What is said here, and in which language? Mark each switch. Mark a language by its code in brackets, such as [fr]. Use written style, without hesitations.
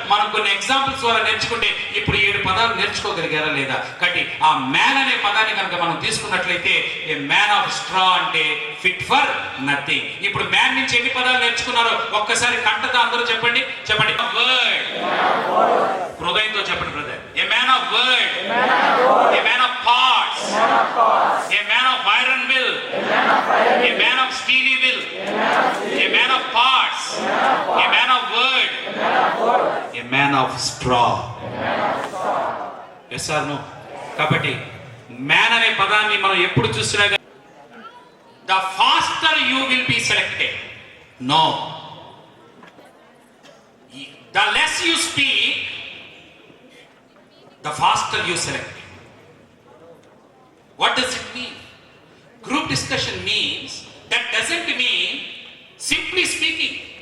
[te] మనం కొన్ని ఎగ్జాంపుల్స్ ద్వారా నేర్చుకుంటే ఇప్పుడు 7 పదాలు నేర్చుకోగలిగారా లేదా? కాబట్టి ఆ మ్యాన్ అనే పదాన్ని కనుక మనం తీసుకున్నట్లయితే [en] A man of straw అంటే fit for nothing. [te] ఇప్పుడు మ్యాన్ నుంచి ఎన్ని పదాలు నేర్చుకున్నారో ఒక్కసారి కంటతో అందరూ చెప్పండి. వర్డ్, హృదయంతో చెప్పండి brother. [en] A man of word, a man of parts, a man of iron will, a man of steely will, a man of parts, a man of word, a man of straw. Yes or no? [te] కాబట్టి man అనే పదాన్ని మనం ఎప్పుడు చూసినా [en] the faster you will be selected. No. The less you speak, the faster you select. What does it mean? Group discussion means, that doesn't mean simply speaking.